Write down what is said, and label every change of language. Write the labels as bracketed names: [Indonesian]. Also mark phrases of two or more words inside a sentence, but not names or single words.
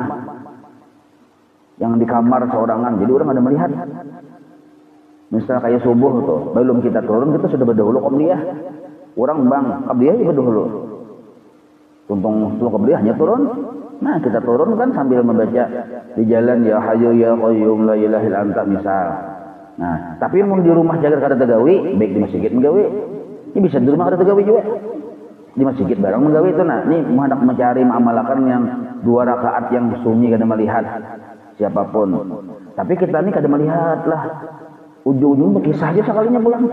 [Banjar] Yang di kamar seorangan, jadi orang ada melihat. Misalnya kayak subuh tuh, belum kita turun, kita sudah berdahulu qobliyah. Orang bang, qabliyah juga dahulu. Tuntung qabliyahnya turun. Nah, kita turun kan sambil membaca di jalan [Arabic] ya Hayyu ya Qayyum la ilaha illa anta [Banjar] misal. Nah, tapi mau di rumah jaga kada tegawi, baik di masjid menggawi. Ini bisa di rumah kada tegawi juga. Di masjid barang menggawi itu nah, ini hendak mencari mengamalkan yang 2 rakaat yang sunyi kada melihat siapapun. Tapi kita ini kada melihat lah. Ujung-ujung berkisah aja sekalinya pulang.